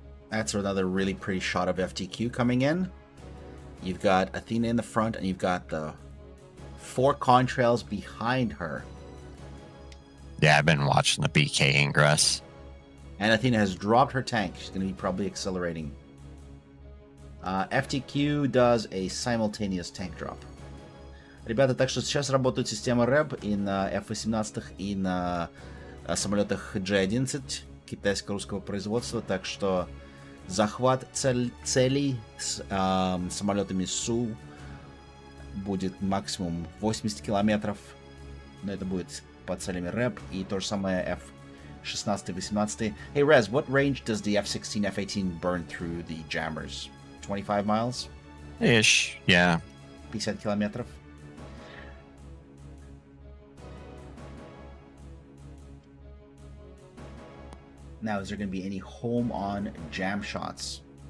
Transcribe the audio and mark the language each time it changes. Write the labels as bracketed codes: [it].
[en] That's another really pretty shot of FTQ coming in. You've got Athena in the front, and you've got the 4 contrails behind her. Yeah, I've been watching the BK ingress. And Athena has dropped her tank. She's going to be probably accelerating. FTQ does a simultaneous tank drop. [ru] Ребята, так что сейчас работают системы РЭБ и на F-18 и на самолетах J-11 китайско-русского производства, так что захват целей с самолетами Су будет максимум 80 километров, но это будет по целями РЭБ, и то же самое F-16 и 18. [en] Hey Rez, what range does the F-16, F-18 burn through the jammers? 25 miles? Ish, yeah. [ru] 50 километров. [en] Now, is there going to be any home-on jam shots?